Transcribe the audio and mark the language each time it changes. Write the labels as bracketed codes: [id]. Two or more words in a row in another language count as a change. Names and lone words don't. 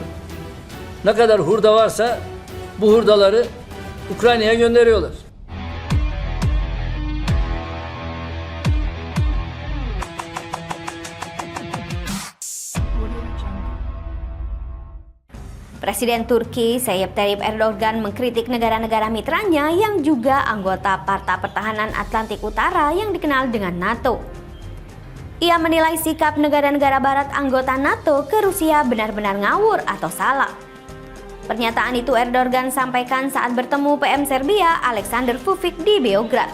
[tr] Ne kadar hurda varsa bu hurdaları Ukrayna'ya gönderiyorlar. [id] Presiden Turki Recep Tayyip Erdogan mengkritik negara-negara mitranya yang juga anggota Partai Pertahanan Atlantik Utara yang dikenal dengan NATO. Ia menilai sikap negara-negara barat anggota NATO ke Rusia benar-benar ngawur atau salah. Pernyataan itu Erdogan sampaikan saat bertemu PM Serbia Alexander Vučić di Beograd.